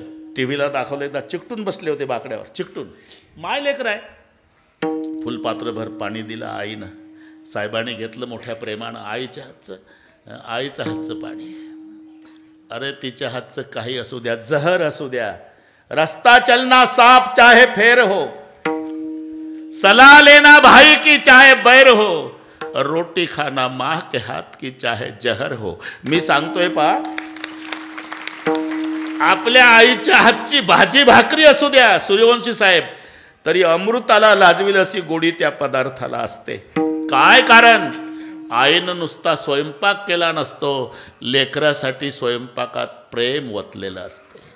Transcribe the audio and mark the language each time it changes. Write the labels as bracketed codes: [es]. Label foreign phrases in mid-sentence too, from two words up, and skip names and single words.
[mr] टी व्हीला दाखवले तर चिकटून बसले होते बाकड्यावर, चिकटून. माय लेकर आहे. फुलपात्रभर पाणी दिलं आईनं, साहेबांनी घेतलं मोठ्या प्रेमानं आईच्या हातचं पाणी. अरे तिच्या हातचं काही असू द्या, जहर असू द्या, [hi] रस्ता चलना सांप चाहे फेर हो, सलाह लेना भाई की चाहे बैर हो, रोटी खाना माँ के हाथ की चाहे जहर हो. [mr] मी सांगतोय पा, आपल्या आईच्या हातची भाजी भाकरी असू द्या सूर्यवंशी साहेब, तरी अमृताला लाजविल अशी गोडी त्या पदार्थाला असते. काय कारण? आईनं नुसता स्वयंपाक केला नसतो, लेकरासाठी स्वयंपाकात प्रेम वतलेलं असते,